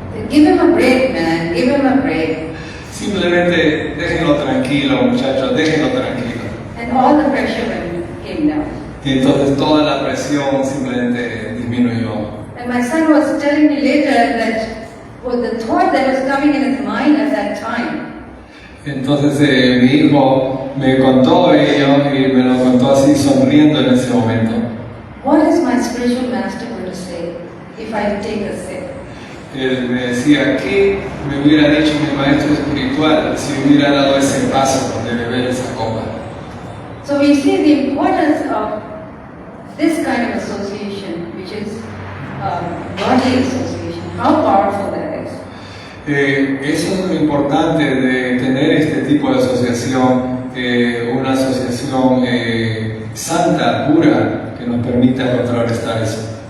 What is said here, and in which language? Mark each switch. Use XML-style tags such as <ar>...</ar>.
<en>"Give him a break, man, give him a break."</en> <es>simplemente déjenlo tranquilo, muchachos, déjenlo tranquilo.</es> <en>And all the pressure came down.</en> <es>Y entonces toda la presión simplemente disminuyó.</es> <en>And my son was telling me later that the thought that was coming in his mind at that time,</en> <es>Entonces mi hijo me contó ello y me lo contó así sonriendo en ese momento.</es> <en>what is my spiritual master going to say if I take a sip?</en> <es>Él me decía, ¿qué me hubiera dicho mi maestro espiritual si hubiera dado ese paso de beber esa copa?</es> <en>So we see the importance of this kind of association, which is godly association, how powerful that is.</en> <es>Eso es lo importante de tener este tipo de asociación, una asociación santa, pura, que nos permita contrarrestar eso.</es>